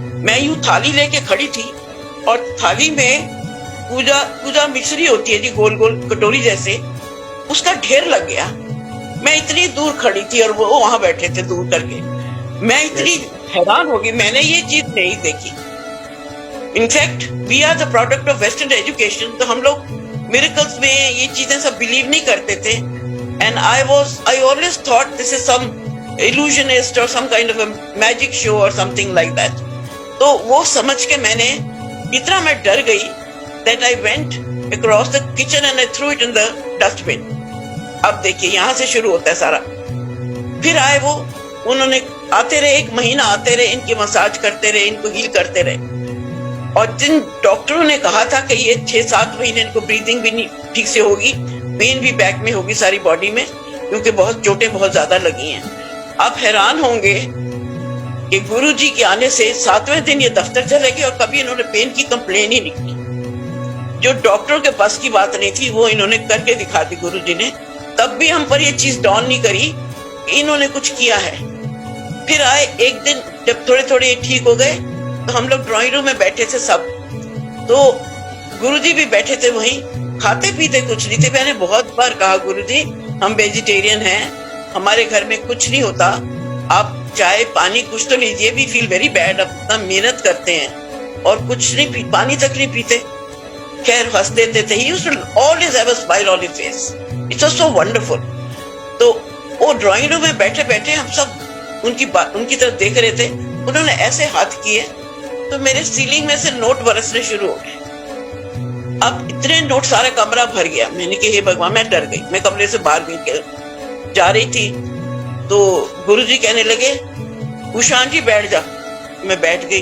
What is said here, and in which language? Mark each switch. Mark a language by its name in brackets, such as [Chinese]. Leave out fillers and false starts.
[Hindi] मैं यूं थाली लेके खड़ी थी और थाली में पूजा मिश्री होती है जी, गोल गोल कटोरी जैसे, उसका ढेर लग गया। मैं इतनी दूर खड़ी थी और वो वहां बैठे थे दूर करके। मैं इतनी हैरान हो गई, मैंने ये चीज नहीं देखी। [English] In fact we are the product of western education. [Hindi] तो हम लोग मिरेकल्स में ये चीजें सब बिलीव नहीं करते थे। [English] And I always thought this is some illusionist or some kind of a magic show or something like that. [Hindi] तो वो समझ के मैंने, इतना मैं डर गई [English] that I went across the kitchen and I threw it in the dustbin. [Hindi] अब देखिए यहाँ से शुरू होता है सारा। फिर आए वो, उन्होंने आते रहे, 1 महीना आते रहे, इनकी मसाज करते रहे, इनको हील करते रहे। और जिन डॉक्टरों ने कहा था कि ये 6-7 महीने इनको ब्रीदिंग भी नहीं ठीक से होगी, पेन भी बैक में होगी सारी बॉडी में, क्योंकि बहुत चोटें बहुत ज्यादा लगी हैं। आप हैरान होंगे कि गुरुजी के आने से 7वें दिन ये दफ्तर चले गए और कभी इन्होंने पेन की कंप्लेन ही नहीं की। जो डॉक्टरों के पास की बात नहीं थी वो इन्होंने करके दिखा दी गुरुजी ने। तब भी हम पर ये चीज डॉन नहीं करी कि इन्होंने कुछ किया है। फिर आए एक दिन, जब थोड़े थोड़े ठीक हो गए, तो हम लोग ड्राइंग रूम में बैठे थे सब। तो गुरुजी भी बैठे थे वहीं, खाते पीते कुछ नहीं थे। मैंने बहुत बार कहा, गुरुजी हम वेजिटेरियन हैं, हमारे घर में कुछ नहीं होता, आप चाय पानी कुछ तो लीजिए। [English] we feel very bad, [Hindi] अब इतना मेहनत करते हैं और कुछ नहीं, पानी तक नहीं पीते। खैर हंस देते थे। [English] He used to always have a smile on his face. It was so wonderful. [Hindi] तो वो ड्राइंग रूम में बैठे बैठे हम सब उनकी तरफ देख रहे थे। उन्होंने ऐसे हाथ किए तो मेरे सीलिंग में से नोट बरसने शुरू हो गए। अब इतने नोट, सारा कमरा भर गया। मैंने कहा हे भगवान, मैं डर गई। मैं कमरे से बाहर गई, जा रही थी तो गुरुजी कहने लगे, उषा आंटी बैठ जा। मैं बैठ गई।